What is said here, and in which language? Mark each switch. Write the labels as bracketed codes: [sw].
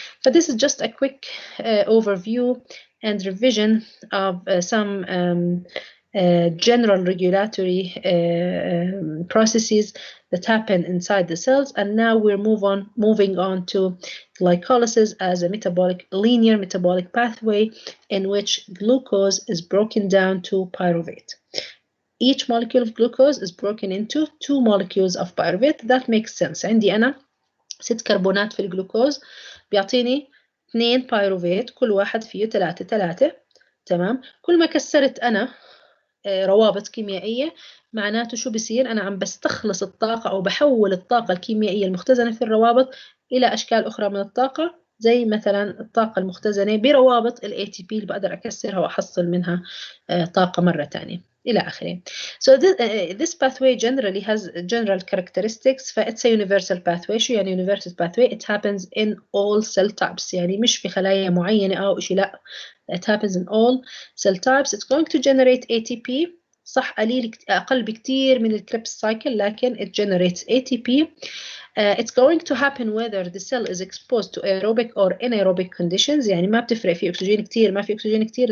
[en] But this is just a quick overview and revision of some general regulatory processes that happen inside the cells. And now we're moving on to glycolysis as a linear metabolic pathway in which glucose is broken down to pyruvate. Each molecule of glucose is broken into 2 molecules of pyruvate. That makes sense. [ar] عندي أنا 6 كربونات في الجلوكوز بيعطيني 2 بايروفيت، كل واحد فيه 3 تمام. كل ما كسرت أنا روابط كيميائية معناته شو بصير؟ أنا عم بستخلص الطاقة أو بحول الطاقة الكيميائية المختزنة في الروابط إلى أشكال أخرى من الطاقة، زي مثلا الطاقة المختزنة بروابط ال ATP اللي بقدر أكسرها وأحصل منها طاقة مرة تانية إلى آخره. [en] So this pathway generally has general characteristics. فإتس a universal pathway. [ar] شو يعني [en] universal pathway? It happens in all cell types. [ar] يعني مش في خلايا معينة أو شيء، لا. [en] It happens in all cell types. It's going to generate ATP. [ar] صح أقل بكتير من الكريبس cycle، لكن [en] it generates ATP. It's going to happen whether the cell is exposed to aerobic or anaerobic conditions. [ar] يعني ما بتفرق في أكسجين كتير ما في أكسجين كتير.